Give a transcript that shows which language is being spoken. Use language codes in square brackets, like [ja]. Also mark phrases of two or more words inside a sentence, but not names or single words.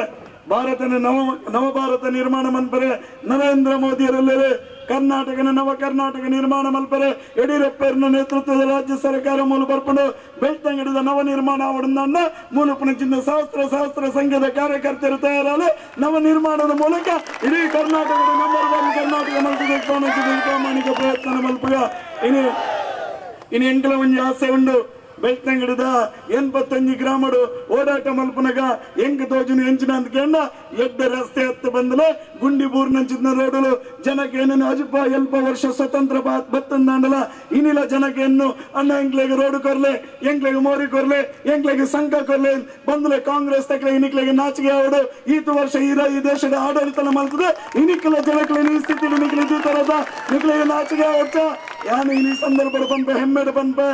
[tcy] ಭಾರತನ ನವ ಭಾರತ ನಿರ್ಮಾಣ ಮಲ್ಪರೆ ನರೇಂದ್ರ ಮೋದಿಯರಲ್ಲೇ ಕರ್ನಾಟಕನ ನವ ಕರ್ನಾಟಕ ನಿರ್ಮಾಣ ಮಲ್ಪರೆ ಯಡಿಯೂರಪ್ಪನ ನೇತೃತ್ವದ ರಾಜ್ಯ ಸರ್ಕಾರ ಮೂಲ ಬರ್ಕೊಂಡು ಬೆಳ್ತಂಗಡಿದ ನವ ನಿರ್ಮಾಣ ಅವಡನ್ನ ಮೂಲಪುನಚಿಂದ [kn] ಸಹಸ್ರ ಸಂಘದ ಕಾರ್ಯಕರ್ತರು ತಯಾರಾದ ನವ ನಿರ್ಮಾಣದ ಮೂಲಕ ಇಡೀ ಕರ್ನಾಟಕದ [tcy] ನಂಬರ್ 1 ಕರ್ನಾಟಕ ಮಲ್ಪದ ಪ್ರಾಮಾಣಿಕ ಪ್ರಯತ್ನ ಮಲ್ಪಗ. ಇನ್ನು ಎಂಕಲ ಒಂಜಿ ಆಸೆ ಉಂಡು. ಬೆಳ್ತಂಗಡಿದ 85 ಗ್ರಾಮಡು ಓಡಾಟ ಮಲ್ಪನಗ ಎಂಕ್ ತೋಜುನು ಎಂಚಿನ ಅಂತ ಕೇಂಡ ಎಡ್ಡ ರಸ್ತೆ ಹತ್ತು ಬಂದಲೆ ಗುಂಡಿ ಬೂರ್ನಂಚಿನ ರೋಡಲು ಜನಕ್ಕೆ ಏನೇನು ಅಜಪ ಎಲ್ಪ ವರ್ಷ ಸ್ವತಂತ್ರ ಬತ್ತಂದಾಂಡಲ ಇನ್ನಿಲ ಜನಕ್ಕೆ ಎನ್ನು ಅಣ್ಣ ಎಂಕ್ಲೆಗೆ ರೋಡ್ ಕೊರ್ಲೆ, ಎಂಕ್ಲೆಗೆ ಮೋರಿ ಕೊರ್ಲೆ, ಎಂಕ್ಲೆಗೆ ಸಂಕ ಕೊರ್ಲೆ ಬಂದಲೆ ಕಾಂಗ್ರೆಸ್ ತಕ್ಕಲೆ ಇನಿಕ್ಲೆಗೆ ನಾಚಿಗೆ ಆವಡು ಈತು ವರ್ಷ ಈ ದೇಶದ ಆಡಳಿತ ಮಲ್ತದೆ ಇನಿಕ್ಲ ಜನಕ್ಕೆ ಈ ಸ್ಥಿತಿ ನಿಕ್ಲೆ ಜೀತರದ ನಿಕ್ಲೆಗೆ ನಾಚಿಗೆ ಆವಚ್ಚ ಯಾನು ಈ ಸಂದರ್ಭ ಬಂಪೆ ಹೆಮ್ಮೆಡ ಬಂಪೆ.